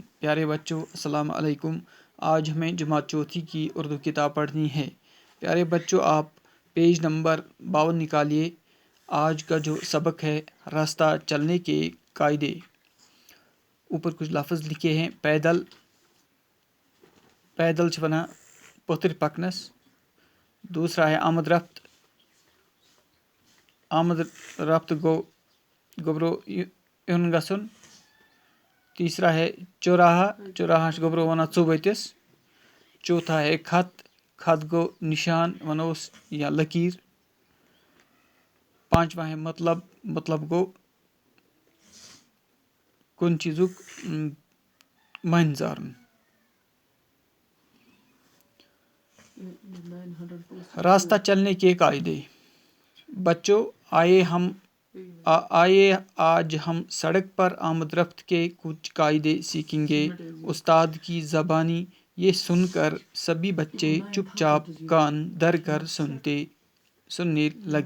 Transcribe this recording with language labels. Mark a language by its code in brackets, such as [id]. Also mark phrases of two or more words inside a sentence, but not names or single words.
[ur] پیارے بچوں السلام علیکم۔ آج ہمیں جماعت چوتھی کی اردو کتاب پڑھنی ہے۔ پیارے بچوں آپ پیج نمبر 52 نکالیے۔ آج کا جو سبق ہے راستہ چلنے کے قاعدے۔ اوپر کچھ لفظ لکھے ہیں۔ [ks] پیدل چھ ونان پتھر پکنس۔ [ur] دوسرا ہے آمد رفت [ks] گوبرو یون گژھن۔ [ur] تیسرا ہے چوراہا [ks] گوبرو ونان ژوٚؤتِس۔ [ur] چوتھا ہے خط [ks] گو نشان ونوس یا لکیر۔ [ur] پانچواں ہے مطلب [ks] گو کن چیزک معنی زارن۔ [ur] راستہ چلنے کے قاعدے۔ بچوں آئیے آج ہم سڑک پر آمد رفت کے کچھ قاعدے سیکھیں گے۔ استاد کی زبانی یہ سن کر سبھی بچے چپ چاپ کان دھر کر سننے لگے۔